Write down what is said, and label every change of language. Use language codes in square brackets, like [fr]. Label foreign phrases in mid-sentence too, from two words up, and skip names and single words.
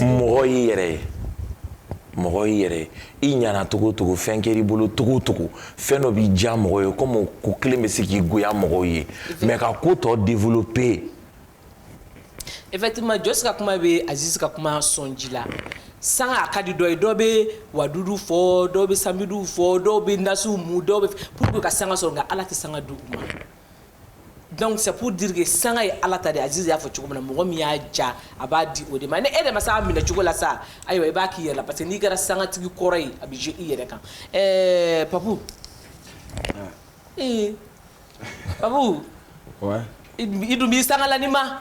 [bm] mɔgɔ y'i yɛrɛ ye mɔgɔ y'i yɛrɛ ye i ɲana togo togo fɛn kɛr'i bolo togo togo fɛn dɔ b'i diya mɔgɔ ye comme ko kelen bɛ se k'i goya mɔgɔw ye mais ka ko tɔ développer. effectivement Jos ka kuma bɛ Aziz ka kuma sɔn ji la sanga a ka di dɔ ye dɔw bɛ wadudu fɔ dɔw bɛ samidu fɔ dɔw bɛ nasiw mu dɔw bɛ [fr] pour que [bm] ka sanga sɔrɔ nka ala tɛ sanga di u ma [fr] donc c'est pour dire que [bm] sanga ye ala ta de Aziz y'a fɔ cogo min na mɔgɔ min y'a ja a b'a di o de ma ni e de ma se a minɛ cogo la sa ayiwa i b'a k'i yɛrɛ la [fr] parce que [bm] n'i kɛra sangatigi kɔrɔ ye a bɛ jouer i yɛrɛ kan Papu Papu ouais i dun b'i sanga la ni ma.